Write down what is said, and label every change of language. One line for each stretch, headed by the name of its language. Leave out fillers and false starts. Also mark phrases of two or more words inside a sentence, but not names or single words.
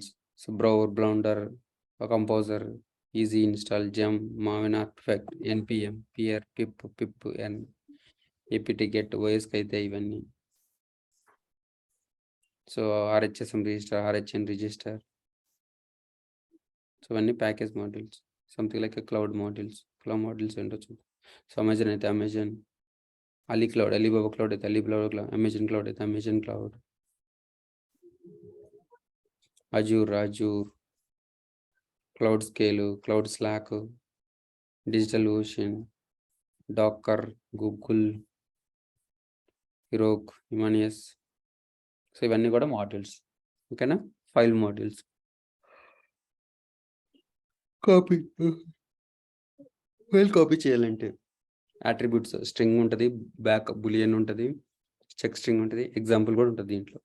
English: So Blender, Composer, Easy Install, Gem, Maven Artifact, NPM, Peer, pip, and apt get OS
Telugu: కైతే ఇవన్నీ.
English: So RHSM register, RHN register. So ivanni package modules. Something like a cloud modules. Cloud modules endochu. So Amazon aithe Amazon, Ali Cloud, Alibaba Cloud aithe Alibaba Cloud, Amazon Cloud aithe Amazon Cloud, Azure, Cloud Scale, Cloud Slack, DigitalOcean, Docker, Google, Heroku, Imanius. సో
Telugu: ఇవన్నీ కూడా
English: మాడ్యూల్స్. ఓకేనా? File modules. File copy చేయాలంటే attributes string ఉంటుంది, back boolean ఉంటుంది, check string ఉంటుంది, ఎగ్జాంపుల్
Telugu: కూడా ఉంటుంది దీంట్లో.